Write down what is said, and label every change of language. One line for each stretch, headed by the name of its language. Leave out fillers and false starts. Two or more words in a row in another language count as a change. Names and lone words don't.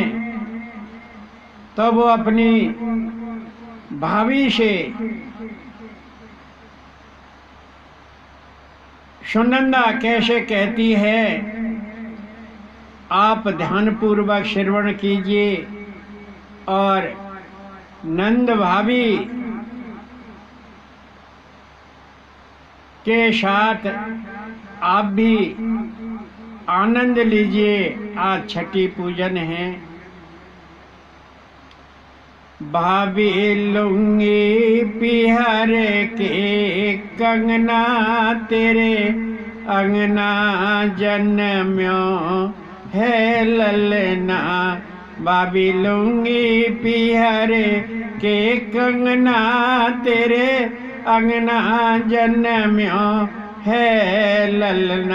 Hindi: तब वो अपनी भाभी से सुनंदा कैसे कहती है, आप ध्यानपूर्वक श्रवण कीजिए और नंद भाभी के साथ आप भी आनंद लीजिए। आज छठी पूजन है। भाभी लूंगी पिहर के कंगना, तेरे अंगना जन्म्यो है ललना। भाभी लूंगी पिहर के कंगना, तेरे अंगना जन्म्यो है ललना।